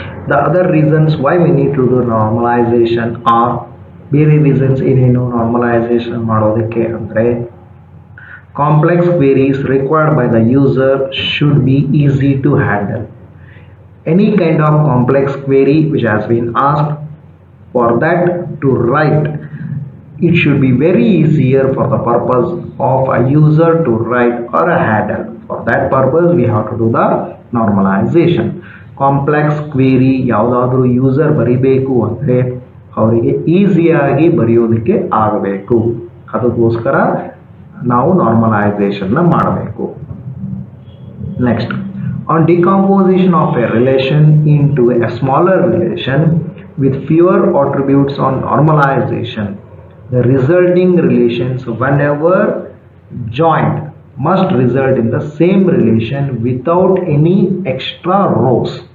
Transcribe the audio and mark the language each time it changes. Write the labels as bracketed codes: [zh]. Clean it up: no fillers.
[en] The other reasons why we need to do normalization are [kn] ಬೇರೆ reasons ಏನೇನು normalization ಮಾಡೋದಕ್ಕೆ ಅಂದರೆ [en] complex queries required by the user should be easy to handle. Any kind of complex query which has been asked, for that to write, it should be very easier for the purpose of a user to write or a handle. For that purpose we have to do the normalization. [kn] Complex query ಯಾವುದಾದ್ರೂ user ಬರಿಬೇಕು ಅಂದರೆ ಅವರಿಗೆ ಈಸಿಯಾಗಿ ಬರೆಯೋದಕ್ಕೆ ಆಗಬೇಕು, ಅದಕ್ಕೋಸ್ಕರ ನಾವು ನಾರ್ಮಲೈಸೇಷನ್ನ ಮಾಡಬೇಕು. [en] Next, on decomposition of a relation into a smaller relation with fewer attributes on normalization, the resulting relations whenever joined must result in the same relation without any extra rows.